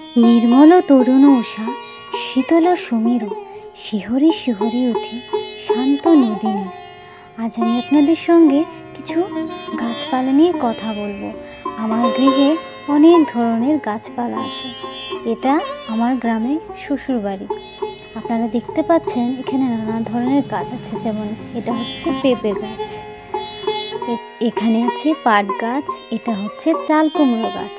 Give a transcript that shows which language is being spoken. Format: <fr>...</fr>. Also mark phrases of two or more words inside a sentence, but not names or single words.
<gu>નિર્મળ તરુણ ઉષા શીતળ સમીર શિહરે શિહરે ઊઠે શાંત નદીની।</gu> <bn>आज আমি আপনাদের সঙ্গে কিছু গাছপালা নিয়ে কথা বলবো। আমার গৃহে অনেক ধরনের গাছপালা আছে। এটা আমার গ্রামে শ্বশুর বাড়ি। আপনারা দেখতে পাচ্ছেন এখানে নানা ধরনের গাছ আছে, যেমন এটা হচ্ছে পেঁপে গাছ, এখানে আছে পাট গাছ, এটা হচ্ছে চাল কুমড়ো গাছ।</bn>